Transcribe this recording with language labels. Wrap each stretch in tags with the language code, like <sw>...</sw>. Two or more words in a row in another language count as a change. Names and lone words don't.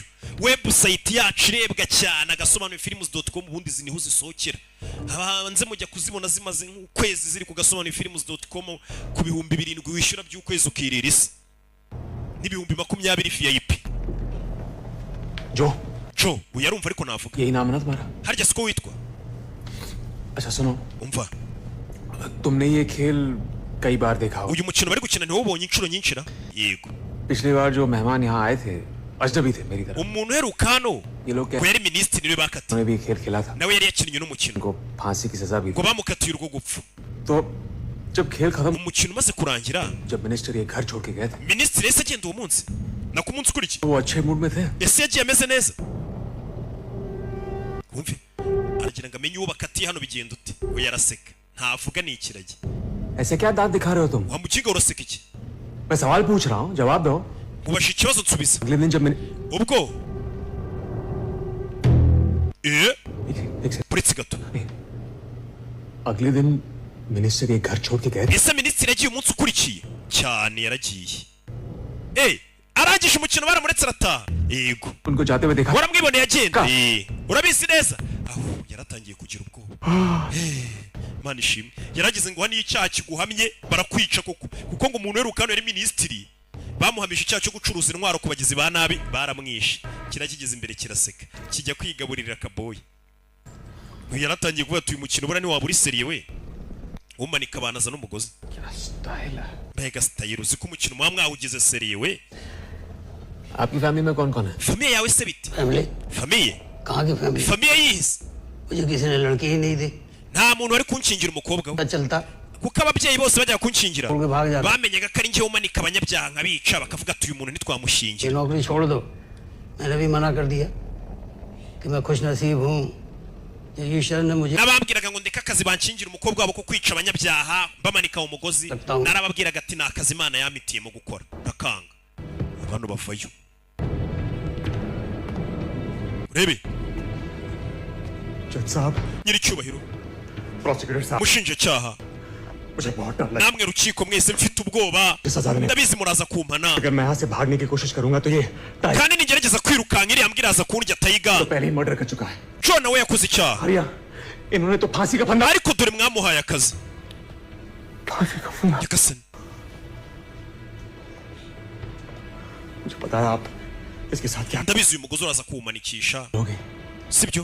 <rw>Website yacu irebwa cyane Agasobanuye films.com ubundi ziniho zisohokera abanze mujya kuzibona zimaze nk'ukwezi ziri ku Gasobanuye films.com ku 7,000 wishyura by'ukwezi ukirira isi n'ibihumbi 20 VIP.</rw> <hi>जो</hi> <rw>uyarumva ariko navuga</rw> <hi>यही नाम है ना तुम्हारा?</hi> <rw>harya siko witwa?</rw> <hi>अच्छा सुनो,</hi> <rw>Umva</rw> <hi>तुमने ये खेल कई बार देखा होगा.</hi> <rw>uyu mukino bari gukina niwo ubonye inshuro nyinshi ra? Yego.</rw> <hi>पिछली बार जो मेहमान यहाँ आए थे अजनबी थे मेरी तरफ.</hi> <rw>Umuntu uheruka hano</rw> <hi>ये लोग</hi> <rw>ko yari minisitiri niwe bakatiye</rw> <hi>उन्होंने भी खेल खेला था.</hi> <rw>nawe yari yakinnye n'umukino</rw> <hi>उनको फांसी की सजा भी</hi> <rw>ngo bamukatiye urwo gupfa.</rw> <hi>तो जब खेल खत्म,</hi> <rw>Umukino umaze kurangira</rw> <hi>जब मिनिस्टर ये घर छोड़ के गए थे,</hi> <rw>minisitiri yese agenda uwo munsi na ku munsi ukurikiye</rw> <hi>वो अच्छे मूड में थे.</hi> <rw>ese yagiye ameze neza. Wumve aragira ngo amenye uwo bakatiye hano bigenda ute we yaraseka ntavuga ni ikiragi.</rw> <hi>ऐसे क्या दांत दिखा रहे हो तुम?</hi> <rw>Wamukinga uraseka iki?</rw> <hi>मैं सवाल पूछ रहा हूँ, जवाब दो.</hi> <rw>Ubasha ikibazo nsubiza.</rw> <hi>अगले दिन जब मैंने</hi> <rw>Ubwo</rw> <hi>एक सेकंड,</hi> <rw>uretse gato</rw> <hi>अगले दिन मिनिस्टर ये घर छोड़ के गए थे.</hi> <rw>ese minisitiri yagiye umunsi ukurikiye cyane yaragiye. Arangije umukino baramuretse arataha. Yego</rw> <hi>उनको जाते हुए देखा.</hi> <rw>waramwiboneye agenda. Urabizi neza aho yaratangiye kugira ubwoba. Mana ishimwe yaragize ngo hano icyaha kiguhamye barakwica kuko ngo umuntu werukano yari minisitiri bamuhamije icyaha cyo gucuruza intwaro ku bagizi ba nabi baramwishe. Kirakigeze imbere kiraseka kijya kwigaburira akaboyi. Yaratangiye kuvuga ati uyu mukino bura ni waba uri seriye we umanika abanaza n'umugozi. Mbega style uzi ko umukino muba mwawugize seriye we.</rw> <hi>आपकी फैमिली में कौन कौन है?</hi> <rw>Famiye yawe se bite?</rw> <hi>फैमिली</hi> <rw>Famiye?</rw> <hi>कहाँ की फैमिली?</hi> <rw>Famiye yihise</rw> <hi>मुझे किसी ने लड़की ही नहीं दी.</hi> <rw>nta muntu wari kunshingira umukobwa we</rw> <hi>पता चलता</hi> <rw>kuko ababyeyi bose bajya kunshingira</rw> <hi>उनके भाग जाते.</hi> <rw>bamenyaga ko ari njye umanika abanyabyaha nkabica bakavuga ati uyu muntu</rw> <hi>ये</hi> <rw>ntitwamushingira.</rw> <hi>नौकरी छोड़ दो. मैंने भी मना कर दिया कि मैं खुश नसीब हूँ. ये ईश्वर ने मुझे</hi> <rw>Nabambwiraga ngo ndeka akazi banshingira umukobwa wabo ko kwica abanyabyaha bamanika mu mugozi. Narababwiraga ati ni akazi Imana yamitiyemo gukora ndakanga abantu bavayo. Urebe</rw> <hi>जज साहब,</hi> <rw>nyiricyubahiro</rw> <hi>प्रोसिक्यूटर साहब,</hi> <rw>mushinjacyaha</rw> <hi>मुझे बहुत डर लगा.</hi> <rw>namwe rukiko mwese mfite ubwoba</rw> <hi>सजा देने.</hi> <rw>ndabizi muraza kumpana</rw> <hi>अगर मैं यहाँ से भागने की कोशिश करूंगा तो ये</hi> <rw>kandi nigerageza kwirukanka nk'iriya ambwira aza kurya tayiga</rw> <hi>तो पहले ही मर्डर कर चुका है</hi> <rw>John nawe yakoze icyaha</rw> <hi>हरिया इन्होंने तो फांसी का फंदा</hi> <rw>ariko dore mwamuhaye akazi</rw> <hi>फांसी का फंदा</hi> <rw>nyagasani</rw> <hi>मुझे पता है आप इसके साथ क्या</hi> <rw>ndabizi uyu mugozi uraza kuwumanikisha</rw> <hi>करोगे</hi> <rw>sibyo</rw>